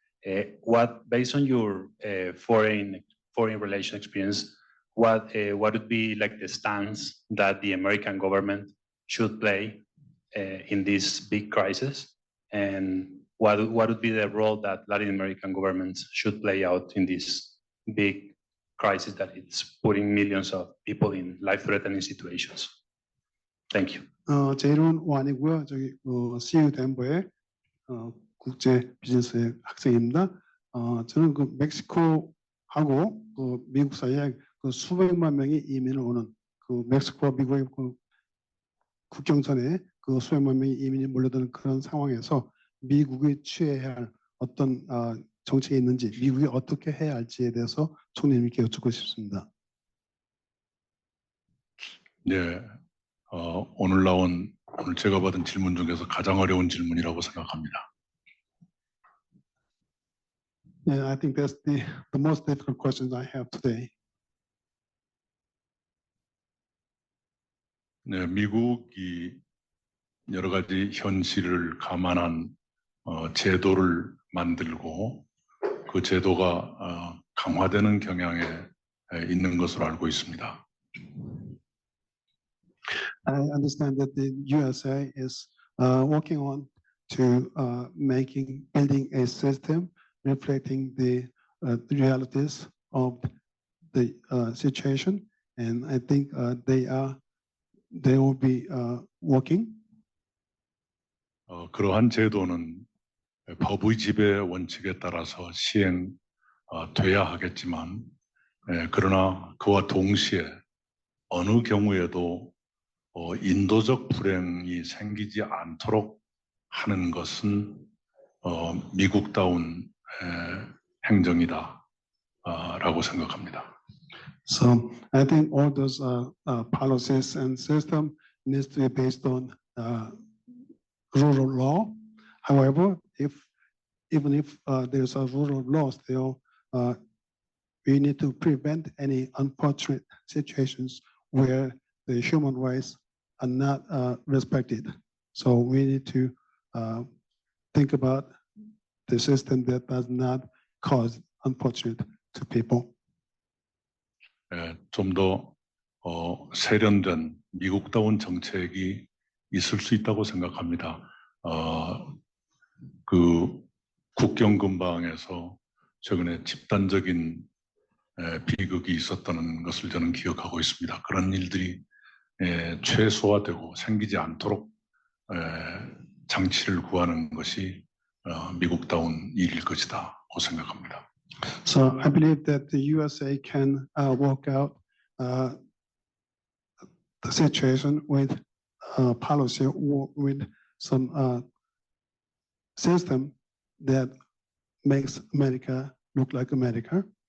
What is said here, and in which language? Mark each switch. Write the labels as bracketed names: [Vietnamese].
[English] Based on your foreign relation experience, what would be like the stance that the American government should play in this big crisis, and what would be the role that Latin American governments should play out in this big crisis that it's putting millions of people in life-threatening situations. Thank you. [Korean] 제 이름은 완이고요. 저기 CU 덴버의 국제 비즈니스 학생입니다. 저는 그 멕시코하고 그 미국 사이에 그 수백만 명이 이민을 오는 그 멕시코와 미국의 그 국경선에 그 수백만 명이 이민이 몰려드는 그런 상황에서 미국이 취해야 할 어떤 정책이 있는지, 미국이 어떻게 해야 할지에 대해서 총리님께 여쭙고 싶습니다. 네, 오늘 제가 받은 질문 중에서 가장 어려운 질문이라고 생각합니다. [English] Yeah, I think that's the most difficult questions I have today. [Korean] 네, 미국이 여러 가지 현실을 감안한 제도를 만들고 그 제도가 강화되는 경향에 있는 것으로 알고 있습니다. [English] I understand that the USA is working on to building a system reflecting the realities of the situation, and I think they will be working. [Korean] 그러한 제도는 법의 지배 원칙에 따라서 시행돼야 하겠지만, 그러나 그와 동시에 어느 경우에도 인도적 불행이 생기지 않도록 하는 것은 미국다운 행정이다라고 생각합니다. [English] So I think all those policies and system needs to be based on rule of law. However, even if there's a rule of law, still we need to prevent any unfortunate situations where the human rights are not respected. So we need to think about the system that does not cause unfortunate to people. [Korean] 좀 더 세련된 미국다운 정책이 있을 수 있다고 생각합니다. 그 국경 근방에서 최근에 집단적인 비극이 있었다는 것을 저는 기억하고 있습니다. 그런 일들이 최소화되고 생기지 않도록 장치를 구하는 것이 미국다운 일일 것이다고 생각합니다. [English] So I believe that the USA can work out the situation with policy or with some system that makes America look like America.